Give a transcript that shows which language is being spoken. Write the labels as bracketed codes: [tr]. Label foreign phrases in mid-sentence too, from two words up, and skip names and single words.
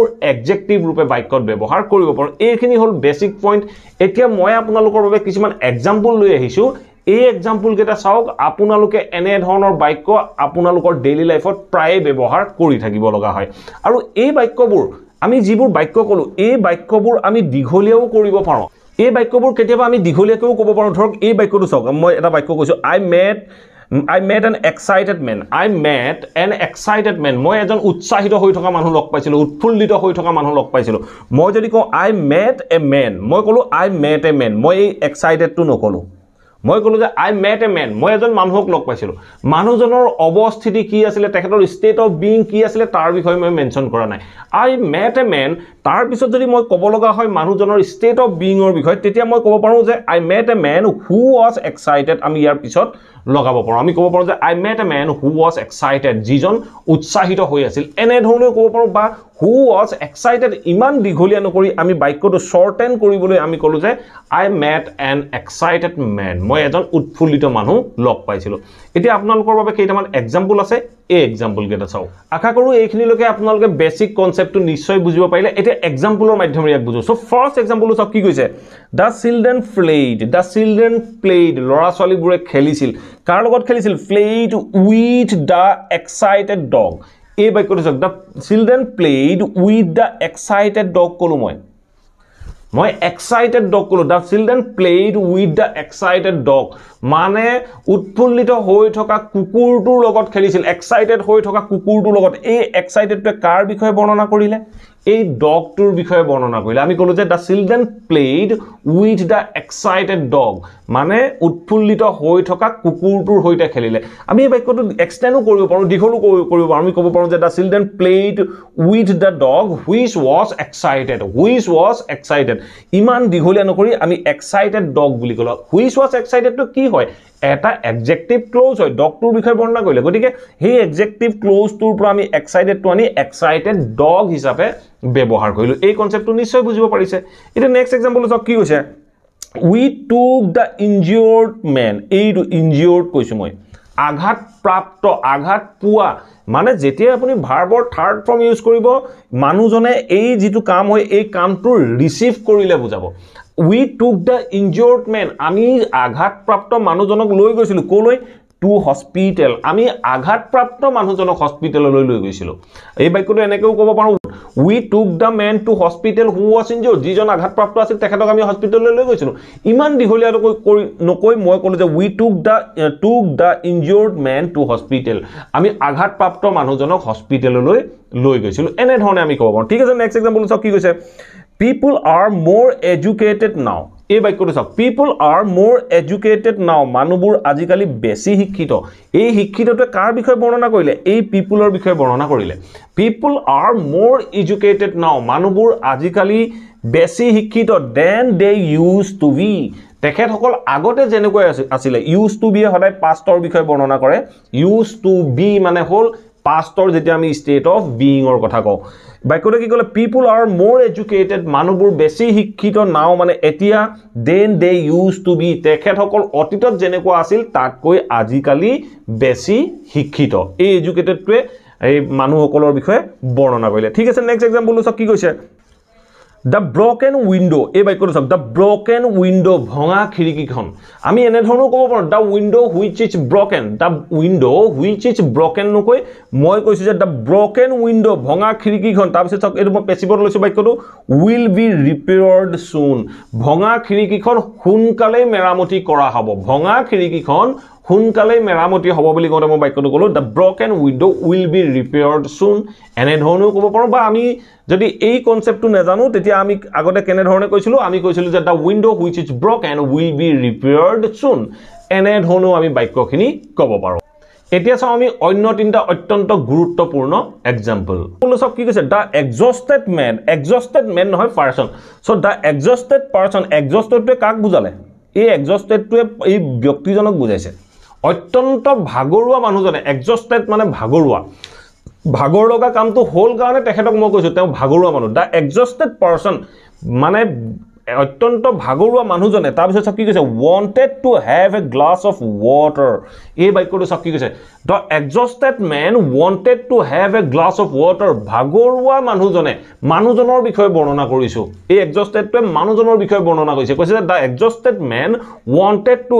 [as] এডজেক্টিভ ৰূপে বাক্যত ব্যৱহাৰ কৰিব পাৰোঁ এইখিনি হ'ল [en] basic point [as] এতিয়া মই আপোনালোকৰ বাবে কিছুমান এক্সাম্পল লৈ আহিছোঁ এই এক্সাম্পল কেইটা চাওক আপোনালোকে এনে ধৰণৰ বাক্য আপোনালোকৰ [en] daily life [as] প্ৰায় ব্যৱহাৰ কৰি থাকিব লগা হয় আৰু এই বাক্যবোৰ আমি যিবোৰ বাক্য ক'লো এই বাক্যবোৰ আমি দীঘলীয়াও কৰিব পাৰোঁ এই বাক্যবোৰ কেতিয়াবা আমি দীঘলীয়াকৈও ক'ব পাৰোঁ ধৰক এই বাক্যটো চাওক মই এটা বাক্য কৈছোঁ [en] I met an excited man [as] মই এজন উৎসাহিত হৈ থকা মানুহ লগ পাইছিলোঁ উৎফুল্লিত হৈ থকা মানুহ লগ পাইছিলোঁ মই যদি কওঁ [en] I met a man [as] মই ক'লো [en] I met a man [as] মই এই এক্সাইটেডটো নক'লো মই ক'লো যে [en] I met a man [as] মই এজন মানুহক লগ পাইছিলোঁ মানুহজনৰ অৱস্থিতি কি আছিলে তেখেতৰ [en] state of being [as] কি আছিলে তাৰ বিষয়ে মই মেনশ্যন কৰা নাই [en] I met a man [as] তাৰ পিছত যদি মই ক'ব লগা হয় মানুহজনৰ ষ্টেট [en] of being [as] বিষয়ে তেতিয়া মই ক'ব পাৰোঁ যে [en] I met a man who was excited [as] আমি ইয়াৰ পিছত লগাব পাৰোঁ আমি ক'ব পাৰোঁ যে [en] I met a man who was excited [as] যিজন উৎসাহিত হৈ আছিল এনে ধৰণে ক'ব পাৰোঁ বা [en] who was excited [as] ইমান দীঘলীয়া নকৰি আমি বাক্যটো শৰ্টেন কৰিবলৈ আমি ক'লো যে [en] I met an excited man [as] মই এজন উৎফুল্লিত মানুহ লগ পাইছিলোঁ এতিয়া আপোনালোকৰ বাবে কেইটামান এক্সাম্পল আছে এই এক্সাম্পল কেইটা চাওক আশা কৰোঁ এইখিনিলৈকে আপোনালোকে [en] basic concept [as] নিশ্চয় বুজিব পাৰিলে এতিয়া এক্সাম্পলৰ মাধ্যমেৰে ইয়াক বুজো [en] so first example [as] চাওক কি কৈছে [en] the children played [as] ল'ৰা ছোৱালীবোৰে খেলিছিল কাৰ লগত খেলিছিল [en] played with the excited dog [as] এই বাক্যটো চাওক [en] the children played with the excited dog ক'লো [as] মই [en] excited dog [as] ক'লো [en] the children played with the excited dog [as] মানে উৎফুল্লিত হৈ থকা কুকুৰটোৰ লগত খেলিছিল excited হৈ থকা কুকুৰটোৰ লগত এই excitedটোৱে কাৰ বিষয়ে বৰ্ণনা কৰিলে এই ডগটোৰ বিষয়ে বৰ্ণনা কৰিলে আমি ক'লো যে [en] the children played with the excited dog [as] মানে উৎফুল্লিত হৈ থকা কুকুৰটোৰ হৈতে খেলিলে আমি এই বাক্যটো এক্সটেন্ডও কৰিব পাৰোঁ দীঘলো কৰিব পাৰোঁ আমি ক'ব পাৰোঁ যে [en] the children played with the dog which was excited [as] ইমান দীঘলীয়া নকৰি আমি [en] excited dog [as] বুলি ক'লো [en] which was excited [as] তো কি হয় এটা [en] adjective clause [as] হয় ডগটোৰ বিষয়ে বৰ্ণনা কৰিলে গতিকে সেই [en] adjective clause [as] পৰা আমি এক্সাইটেডটো আনি [en] excited dog [as] হিচাপে ব্যৱহাৰ কৰিলো এই কনসেপ্টটো নিশ্চয় বুজিব পাৰিছে এটা [en] next example [as] চাওক কি কৈছে [en] we took the injured man [as] এইটো ইনজিউৰ্ড কৈছো মই আঘাতপ্ৰাপ্ত আঘাত পোৱা মানে যেতিয়া আপুনি ভাৰ্বৰ [en] third form use [as] কৰিব মানুহজনে এই যেটো কাম হয় এই কামটো ৰিসিভ কৰিলে বুজাব [en] we took the injured man [as] আমি আঘাতপ্ৰাপ্ত মানুহজনক লৈ গৈছিল কোলৈ [en] to hospital [as] আমি আঘাতপ্ৰাপ্ত মানুহজনক হস্পিটেললৈ লৈ গৈছিলো এই বাক্যটো এনেকেও ক'ব পাৰো [en] we took the man to hospital who was injured [as] যিজন আঘাতপ্ৰাপ্ত আছিল তেখেতক আমি হস্পিটেললৈ লৈ গৈছিলো ইমান দীঘলীয়া নকৈ মই ক'লো যে [en] we took the injured man to hospital [as] আমি আঘাতপ্ৰাপ্ত মানুহজনক হস্পিটেললৈ লৈ গৈছিলো এনে ধৰণে আমি ক'ব পাৰো ঠিক আছে [en] next example [as] চাওক কি কৈছে [en] people are more educated now [as] এই বাক্যটো চাওক [en] people are more educated now [as] মানুহবোৰ আজিকালি বেছি শিক্ষিত এই শিক্ষিতটো কাৰ বিষয়ে বৰ্ণনা কৰিলে এই পিপলৰ বিষয়ে বৰ্ণনা কৰিলে [en] people are more educated now [as] মানুহবোৰ আজিকালি বেছি শিক্ষিত [en] than they used to be [as] তেখেতসকল আগতে যেনেকৈ আছিল [en] used to be [as] সদায় পাষ্টৰ বিষয়ে বৰ্ণনা কৰে [en] used to be [as] মানে হল পাষ্টৰ যেতিয়া আমি [en] state of being [as] অৰ কথা কও বাক্যটো কি কলে [en] people are more educated [as] মানুহবোৰ বেছি শিক্ষিত নাও মানে এতিয়া [en] than they used to be [as] তেখেতসকল অতীতত যেনেকুৱা আছিল তাতকৈ আজিকালি বেছি শিক্ষিত এই এডুকেটেডটোৱে এই মানুহসকলৰ বিষয়ে বৰ্ণনা কৰিলে ঠিক আছে [en] next example [as] চাওক কি কৈছে [en] The broken window [as] এই বাক্যটো চাওক [en] the broken window [as] ভঙা খিৰিকীখন আমি এনে ধৰণে ক'ব পাৰো [en] the window which is broken the window which is broken [as] নকৈ মই কৈছো যে [en] the broken window [as] ভঙা খিৰিকীখন তাৰ পিছত চাওক এটো মই পেছিভত লৈছো বাক্যটো [en] will be repaired soon [as] ভঙা খিৰিকীখন সোনকালে মেৰামতি কৰা হ'ব ভঙা খিৰিকীখন সোনকালে মেৰামতি হ'ব বুলি কওঁতে মই বাক্যটো ক'লো [en] the broken window will be repaired soon [as] এনে ধৰণেও ক'ব পাৰো বা আমি যদি এই কনসেপ্টটো নেজানো তেতিয়া আমি আগতে কেনে ধৰণে কৈছিলো আমি কৈছিলো যে [en] the window which is broken will be repaired soon [as] এনে ধৰণেও আমি বাক্যখিনি ক'ব পাৰো এতিয়া চাও আমি অন্য তিনটা অত্যন্ত গুৰুত্বপূৰ্ণ एग्जांपल সব কি কৈছে the [en] exhausted man [as] নহয় পারসন [en] so the exhausted person exhausted [as] টো কাক বুজালে এই exhausted টো এই ব্যক্তিজনক বুজাইছে অত্যন্ত ভাগৰুৱা মানুহজনে exhausted মানে ভাগৰুৱা ভাগৰ লগা কামটো হল কাৰণে তেখেতক মই কৈছো তেওঁ ভাগৰুৱা মানুহ [en] the exhausted person [as] মানে অত্যন্ত ভাগৰুৱা মানুহজনে তাৰ পিছত কি কৈছে [en] wanted to have a glass of water [as] এই বাক্যটো সব কি কৈছে [en] the exhausted man wanted to have a glass of water [as] ভাগৰুৱা মানুহজনৰ বিষয়ে বৰ্ণনা কৰিছো এই exhausted টো মানুহজনৰ বিষয়ে বৰ্ণনা কৰিছে কৈছে [en] the exhausted man wanted to